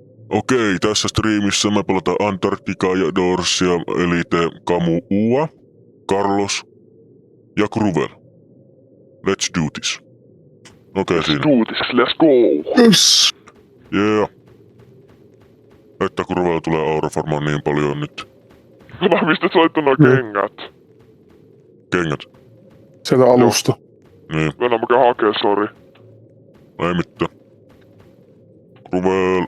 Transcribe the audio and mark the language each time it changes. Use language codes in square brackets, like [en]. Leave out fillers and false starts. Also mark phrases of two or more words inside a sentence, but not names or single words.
[fi] Okei, tässä striimissä me pelataan Antarktikaa ja Dorsia, Elite, Kamu Ua, Carlos ja Kruvel. [en] Let's do this. [fi] Okei, siinä. [en] Do this, let's go! Yes. Yeah. [fi] Että Kruvel tulee aurafarmaan niin paljon nyt. Mistä sä olit nuo kengät? Kengät. Sieltä alusta. Niin, Mennään mäkään hakee, sori. ei mitään. Kruvel.